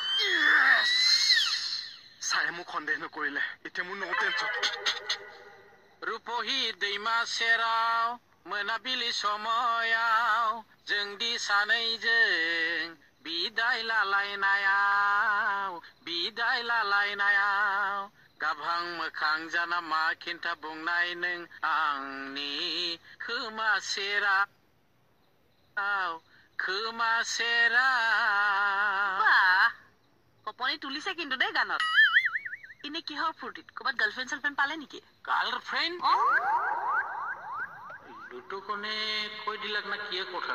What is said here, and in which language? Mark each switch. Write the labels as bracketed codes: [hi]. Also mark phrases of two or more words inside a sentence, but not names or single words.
[as] ছাৰে মোক সন্দেহ নকৰিলে, এতিয়া মোৰ ন টেনচন। [brx] रुपहि दैमा सेराव मोनाबिलि समायाव जोंदि सानैजों बिदाय लालायनायाव गाभां मोखां जाना मा खिन्था बुंनाय नों आंनि खोमा सेराव [as] কপনি তুলিছে কিন্তু দেই গানত ইনে কিহৰ ফুৰ্তিত ক'বাত গাৰ্লফ্ৰেণ্ড পালে নেকি গাৰ্লফ্ৰেণ্ড দুটোকনে কৈ দিলাক না কিয়ে কথা